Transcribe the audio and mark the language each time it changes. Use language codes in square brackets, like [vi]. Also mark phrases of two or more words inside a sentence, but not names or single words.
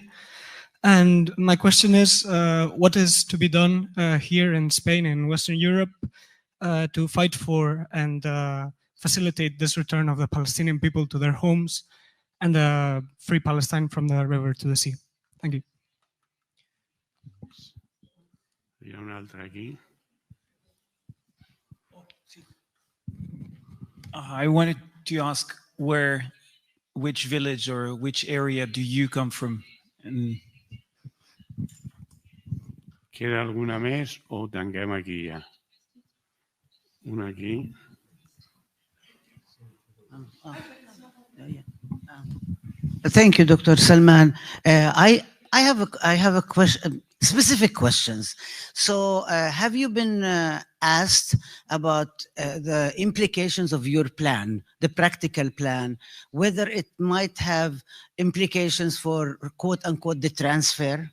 [en] And my question is, what is to be done here in Spain and Western Europe to fight for and facilitate this return of the Palestinian people to their homes and free Palestine from the river to the sea? Thank you. [ca] Hi ha una altra aquí. [en] I wanted to ask which village or which area do you come from? And [ca] Queda alguna més o tanquem aquí ja? Una aquí. [en] Thank you, Dr. Salman. I have a question, specific questions. So, have you been asked about the implications of your plan, the practical plan, whether it might have implications for quote unquote the transfer?